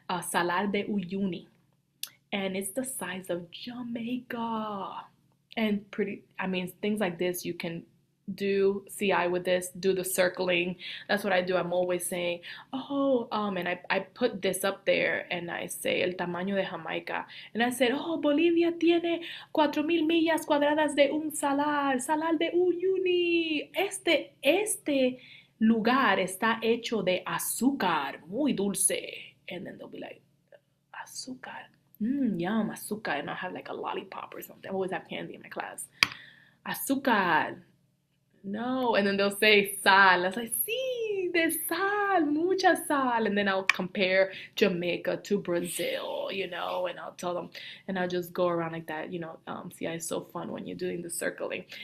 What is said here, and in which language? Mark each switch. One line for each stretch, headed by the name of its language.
English: Salar de Uyuni. And it's the size of Jamaica. And things like this you can do CI with this, do the circling. That's what I do. I'm always saying, and I put this up there and I say
Spanish: el tamaño de Jamaica.
English: And I said,
Spanish: Bolivia tiene 4,000 millas cuadradas de un salar de Uyuni. Este lugar está hecho de azúcar, muy dulce.
English: And then they'll be like, azúcar. Yum, azúcar. And I'll have like a lollipop or something. I always have candy in my class. Azúcar. No. And then they'll say sal. I was like,
Spanish: sí, de sal, mucha sal.
English: And then I'll compare Jamaica to Brazil, and I'll tell them, and I'll just go around like that, see, it's so fun when you're doing the circling.